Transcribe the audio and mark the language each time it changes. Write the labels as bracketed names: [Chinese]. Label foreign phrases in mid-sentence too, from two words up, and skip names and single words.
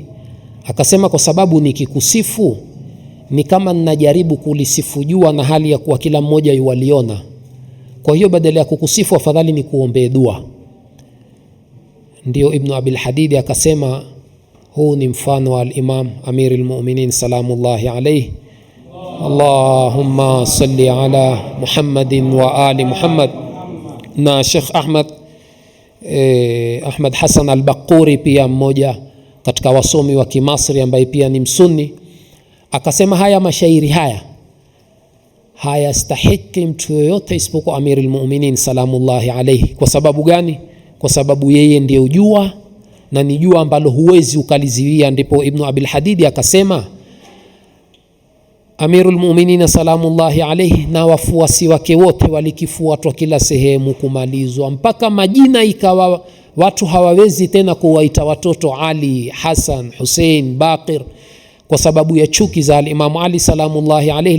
[Swahili] Akasema kwa sababu nikikusifu ni kama ninajaribu kulisifu jua na hali ya kuwa kila mmoja yuwaliona. Kwa hiyo badala ya kukusifu afadhali ni kuombee dua. Ndio Ibn Abil Hadid akasema huu ni mfano wa al-Imam Amir al-Mu'minin [Arabic] سلام الله عليه. اللهم صل على محمد وآل محمد. [Swahili] Na Sheikh Ahmad Hassan al-Baquri pia mmoja katika wasomi wa Kimasri ambaye pia ni msunni, akasema haya mashairi hayastahiki mtu yoyote isipokuwa Amir al-Mu'minin [Arabic] سلام الله عليه. [Swahili] Kwa sababu gani? Kwa sababu yeye ndiye ujua, na ni jua ambalo huwezi ukaliziwia. Ndipo Ibn Abil Hadid akasema Amirul Mu'minin [Arabic] سلام الله عليه [Swahili] na wafuasi wake wote walikifuatwa kila sehemu kumalizwa, mpaka majina ikawa watu hawawezi tena kuwaita watoto Ali, Hassan, Hussein, Baqir kwa sababu ya chuki za al-Imam Ali [Arabic] سلام الله عليه.